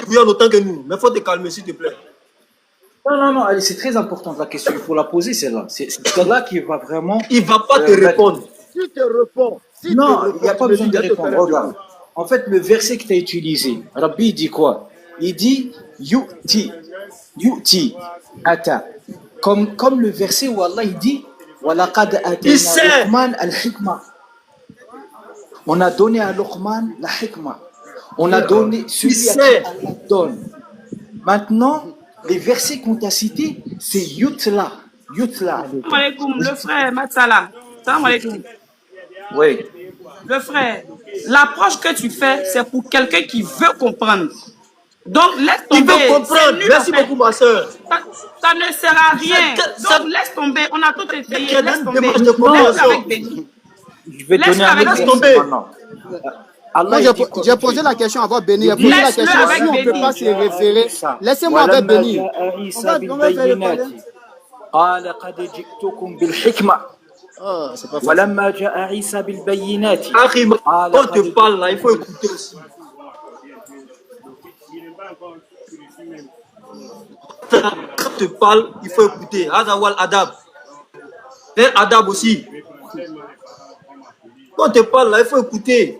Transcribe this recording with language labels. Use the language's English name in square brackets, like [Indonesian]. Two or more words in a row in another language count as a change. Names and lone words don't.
[French] que tu bouillonnes autant que nous, mais faut te calmer, s'il te plaît. Non, non, non, allez, c'est très important la question. Il faut la poser, celle-là. C'est celle-là qui va vraiment. Il va pas te mettre- répondre. Si tu réponds, si Non, tu il n'y a réponds, pas tu besoin me de dis, je te répondre. ferai Regarde. En fait, le verset que tu as utilisé, Rabbi il dit quoi? Il dit Yu'ti. Yu'ti. Ata. Comme le verset où Allah il dit Walaqad Il sait. [Arabic] آتينا لقمان الحكمة. [French] On a donné à Luqman la hikma. On a donné celui à qui sait. Allah donne. Maintenant, les versets qu'on t'a cités, c'est Yutla. Yutla. [Arabic] سلام عليكم, [French] le frère Matsala. [Arabic] سلام عليكم. [French] Oui. Le frère, l'approche que tu fais, c'est pour quelqu'un qui veut comprendre. Donc, laisse Il tomber. veut comprendre. C'est nul, Merci en fait. beaucoup, ma soeur. Ça ne sert à rien. Ça- Donc, laisse tomber. On a tout essayé. Quelle Laisse tomber. démarche de Laisse compréhension. avec Béni. Je vais Laisse-le donner un avec autre Béni. verset Tomber. maintenant. Allah, Moi, il dit quoi? j'ai posé la question avant Béni. J'ai posé la Laisse-le question avec si on ne peut Béni. pas se référer. Laissez-moi avec Béni. On va faire le palais. [Arabic] قال قد جئتكم بالحكمة [French] Oh, c'est pas facile. [Arabic] ولما جاء عيسى بالبينات [French] Achim, quand on te parle là, il faut écouter aussi. Quand on te parle, il faut écouter. Adawal Adab. C'est Adab aussi. Quand on te parle là, il faut écouter.